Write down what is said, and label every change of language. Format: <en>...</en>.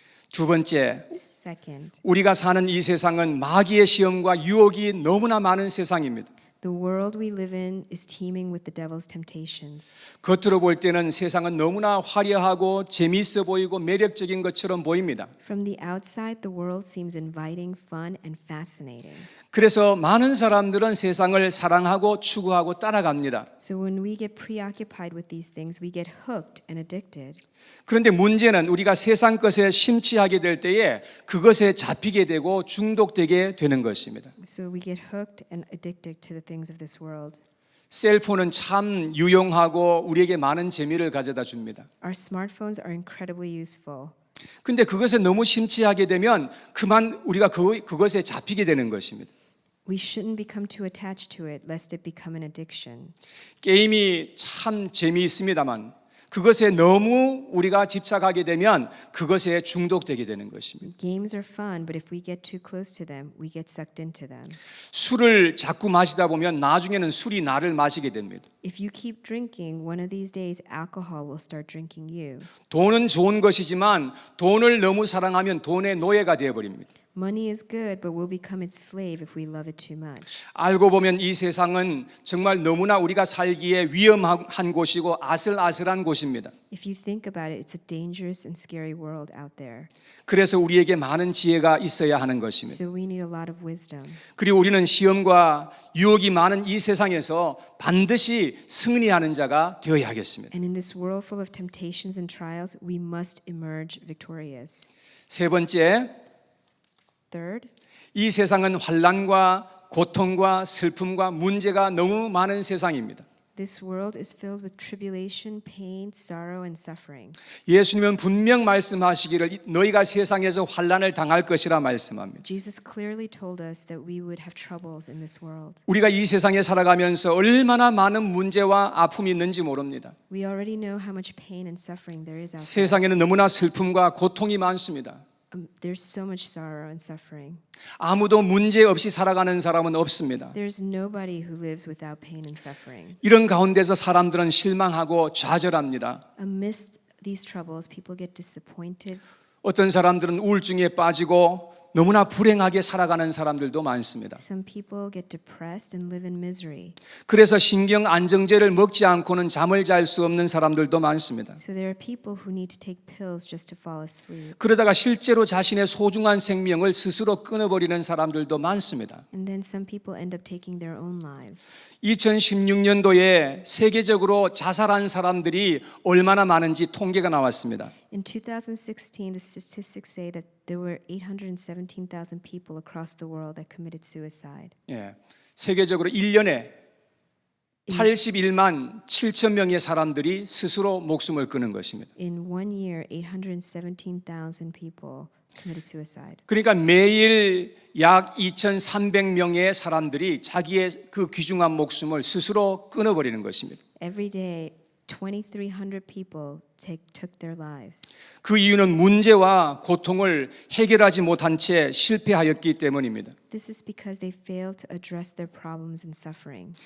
<ko>두 번째,</ko> <en>Second,</en> <ko>우리가 사는 이 세상은 마귀의 시험과 유혹이 너무나 많은 세상입니다.</ko> <en>the world we live in is teeming with the devil's temptations.</en> <ko>겉으로 볼 때는 세상은 너무나 화려하고 재미있어 보이고 매력적인 것처럼 보입니다.</ko> <en>From the outside, the world seems inviting, fun, and fascinating.</en> <ko>그래서 많은 사람들은 세상을 사랑하고 추구하고 따라갑니다.</ko> <en>So when we get preoccupied with these things, we get hooked and addicted.</en> <ko>그런데 문제는 우리가 세상 것에 심취하게 될 때에 그것에 잡히게 되고 중독되게 되는 것입니다.</ko> <en>So we get hooked and addicted to the things of this world.</en> <ko>셀폰은 참 유용하고 우리에게 많은 재미를 가져다 줍니다.</ko> <en>Our smartphones are incredibly useful.</en> <ko>근데 그것에 너무 심취하게 되면 그만 우리가 그것에 잡히게 되는 것입니다.</ko> <en>We shouldn't become too attached to it, lest it become an addiction.</en> <ko>게임이 참 재미있습니다만 그것에 너무 우리가 집착하게 되면 그것에 중독되게 되는 것입니다.</ko> <en>Games are fun, but if we get too close to them, we get sucked into them.</en> <ko>술을 자꾸 마시다 보면 나중에는 술이 나를 마시게 됩니다.</ko> <en>If you keep drinking, one of these days alcohol will start drinking you.</en> <ko>돈은 좋은 것이지만 돈을 너무 사랑하면 돈의 노예가 되어 버립니다.</ko> <en>Money is good, but we'll become its slave if we love it too much.</en> <ko>알고 보면 이 세상은 정말 너무나 우리가 살기에 위험한 곳이고 아슬아슬한 곳입니다.</ko> <en>If you think about it, it's a dangerous and scary world out there.</en> <ko>그래서 우리에게 많은 지혜가 있어야 하는 것입니다.</ko> <en>So we need a lot of wisdom.</en> <ko>그리고 우리는 시험과 유혹이 많은 이 세상에서 반드시 승리하는 자가 되어야 하겠습니다.</ko> <en>And in this world full of temptations and trials, we must emerge victorious.</en> <ko>세 번째,</ko> <en>Third,</en> <ko>이 세상은 환난과 고통과 슬픔과 문제가 너무 많은 세상입니다.</ko> <en>this world is filled with tribulation, pain, sorrow, and suffering.</en> <ko>예수님은 분명 말씀하시기를 너희가 세상에서 환난을 당할 것이라 말씀합니다.</ko> <en>Jesus clearly told us that we would have troubles in this world.</en> <ko>우리가 이 세상에 살아가면서 얼마나 많은 문제와 아픔이 있는지 모릅니다.</ko> <en>We already know how much pain and suffering there is out there.</en> <ko>세상에는 너무나 슬픔과 고통이 많습니다.</ko> <en>There's so much sorrow and suffering.</en> <ko>아무도 문제 없이 살아가는 사람은 없습니다.</ko> <en>There's nobody who lives without pain and suffering.</en> <ko>이런 가운데서 사람들은 실망하고 좌절합니다.</ko> <en>Amidst these troubles, people get disappointed.</en> <ko>어떤 사람들은 우울증에 빠지고 너무나 불행하게 살아가는 사람들도 많습니다.</ko> <en>Some people get depressed and live in misery.</en> <ko>그래서 신경 안정제를 먹지 않고는 잠을 잘 수 없는 사람들도 많습니다.</ko> <en>So there are people who need to take pills just to fall asleep.</en> <ko>그러다가 실제로 자신의 소중한 생명을 스스로 끊어버리는 사람들도 많습니다.</ko> <en>And then some people end up taking their own lives.</en> <ko>2016년도에 세계적으로 자살한 사람들이 얼마나 많은지 통계가 나왔습니다.</ko> <en>In 2016, the statistics say that there were 817,000 people across the world that committed suicide.</en> <ko>예, 세계적으로 1년에 81만 7천 명의 사람들이 스스로 목숨을 끊은 것입니다.</ko> <en>In 1 year, 817,000 people committed suicide.</en> <ko>그러니까 매일 약 2,300명의 사람들이 자기의 그 귀중한 목숨을 스스로 끊어버리는 것입니다.</ko> <en>Every day, 2,300 people took their lives.</en> <ko>그 이유는 문제와 고통을 해결하지 못한 채 실패하였기 때문입니다.</ko> <en>This is because they failed to address their problems and suffering.</en>